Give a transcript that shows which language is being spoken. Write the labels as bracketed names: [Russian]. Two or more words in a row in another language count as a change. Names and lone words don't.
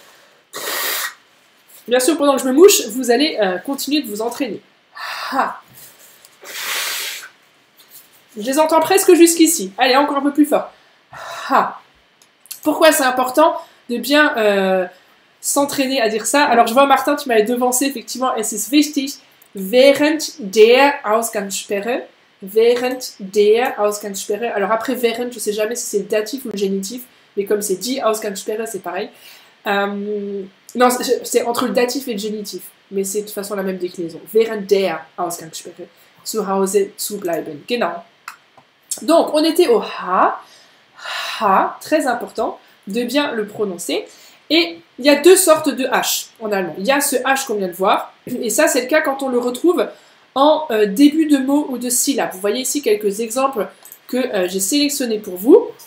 [French] Bien sûr, pendant que je me mouche, vous allez continuer de vous entraîner. Je les entends presque jusqu'ici. Allez, encore un peu plus fort. Pourquoi c'est important de bien s'entraîner à dire ça? Alors, je vois Martin, tu m'avais devancé, effectivement, [German] es ist wichtig, während der Ausgangssperre. Während der Ausgangssperre. [French] Alors après, während, je ne sais jamais si c'est le datif ou le génitif, mais comme c'est [German] die Ausgangssperre, [French] c'est pareil. Non, c'est entre le datif et le génitif, mais c'est de toute façon la même déclinaison. [German] Während der Ausgangssperre. Zu Hause zu bleiben. Genau. [French] Donc, on était au ha. Ha, très important de bien le prononcer. Et il y a deux sortes de H en allemand. Il y a ce H qu'on vient de voir, et ça, c'est le cas quand on le retrouve en début de mot ou de syllabe. Vous voyez ici quelques exemples que j'ai sélectionnés pour vous.